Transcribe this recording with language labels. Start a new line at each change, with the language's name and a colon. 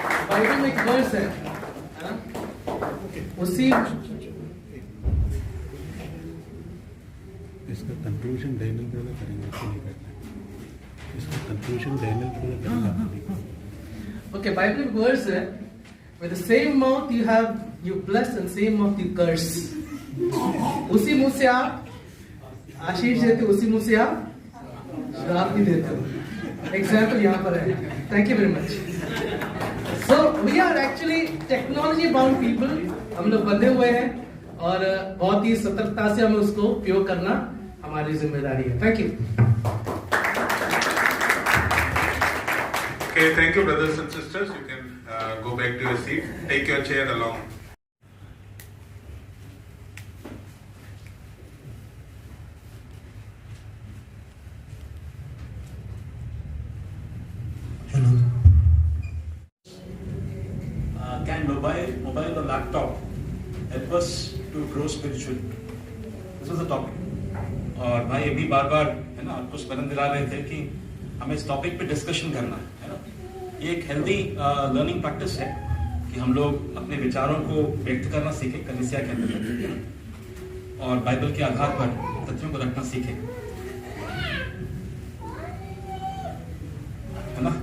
Hindi: Bible में एक verse है ना, उसी इसका कंक्लूजन डैनियल ब्रदर करेंगे कि नहीं करना है? इसका कंक्लूजन डैनियल ब्रदर करेंगे। ओके, बाइबल में वर्स है,
English: with the same mouth you bless and same mouth you curse।
Hindi: उसी मुंह से आप आशीष देते, उसी मुंह से आप श्राप भी देते हो। एग्जाम्पल यहाँ पर है।
English: Thank you very much. So we are actually technology bound people,
Hindi: हम लोग बंधे हुए हैं और बहुत ही सतर्कता से हमें उसको उपयोग करना हमारी जिम्मेदारी है।
English: Thank you. Okay, thank you brothers and sisters. You can go back to your seat. Take your chair along. Can mobile or laptop help us to grow spiritually? This was the topic.
Hindi: और भाई अभी बार बार है ना कुछ बयान दिला रहे थे कि हमें इस टॉपिक पे डिस्कशन करना है ना। ये एक हेल्दी लर्निंग प्रैक्टिस है कि हम लोग अपने विचारों को व्यक्त करना सीखें कलीसिया के अंदर, और बाइबल के आधार पर तथ्यों को रखना सीखें, है ना।